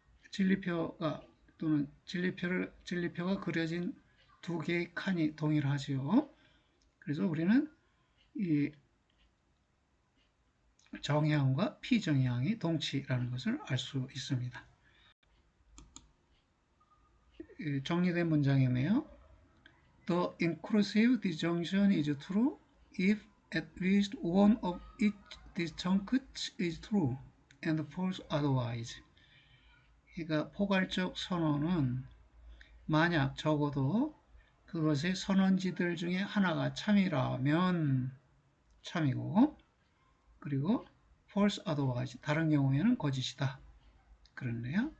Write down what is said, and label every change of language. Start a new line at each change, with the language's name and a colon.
Korean: 진리표가 또는 진리표가 그려진 두 개의 칸이 동일하지요. 그래서 우리는 이 정의항과 피정의항이 동치라는 것을 알 수 있습니다. 정리된 문장이네요.
English: The inclusive disjunction is true if at least one of each disjuncts is true and false otherwise.
Korean: 그러니까 포괄적 선언은 만약 적어도 그것의 선언지들 중에 하나가 참이라면 참이고, 그리고
English: false otherwise
Korean: 다른 경우에는 거짓이다. 그렇네요.